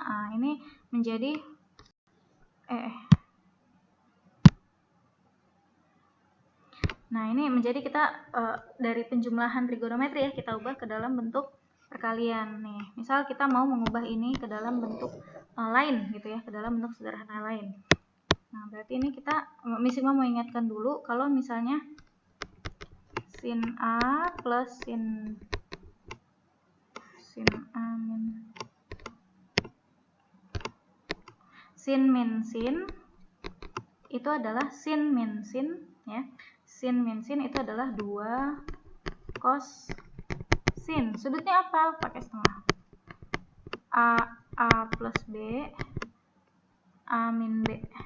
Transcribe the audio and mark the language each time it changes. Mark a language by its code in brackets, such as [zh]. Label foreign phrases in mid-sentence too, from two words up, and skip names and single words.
[id] Nah, ini menjadi kita dari penjumlahan trigonometri ya, kita ubah ke dalam bentuk perkalian nih. Misal kita mau mengubah ini ke dalam bentuk lain gitu ya, ke dalam bentuk sederhana lain. Nah, berarti ini Miss Ima mau ingatkan dulu kalau misalnya sin A plus sin min sin itu adalah sin min sin ya. Sin min sin itu adalah 2 cos sin. Sudutnya apa? Pakai setengah. A plus B, A min B.